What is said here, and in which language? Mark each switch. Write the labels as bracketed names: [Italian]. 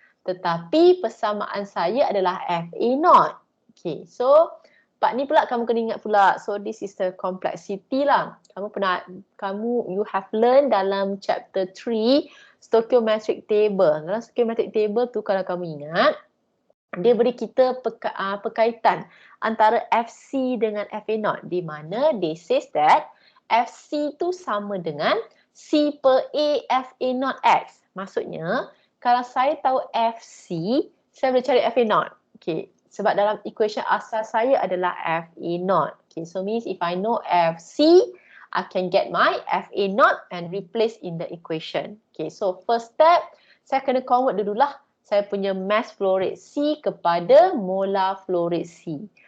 [Malay] Tetapi persamaan saya adalah FA0. Okay, so part ni pula kamu kena ingat pula. [English] So this is the complexity lah. You have learned [Malay] dalam chapter 3, [English] stoichiometric table. [Malay] Dalam stoichiometric table tu kalau kamu ingat, dia beri kita perkaitan antara FC dengan FA0 di mana [English] they says that [Malay] FC tu sama dengan C per A FA0X. Maksudnya, kalau saya tahu FC, saya boleh cari FA0. Okay. Sebab dalam equation asal saya adalah FA0. Okay. [English] So means if I know FC, I can get my FA0 and replace in the equation. Okay. [Malay] So first step, saya kena convert dululah saya punya mass flow rate C kepada molar flow rate C.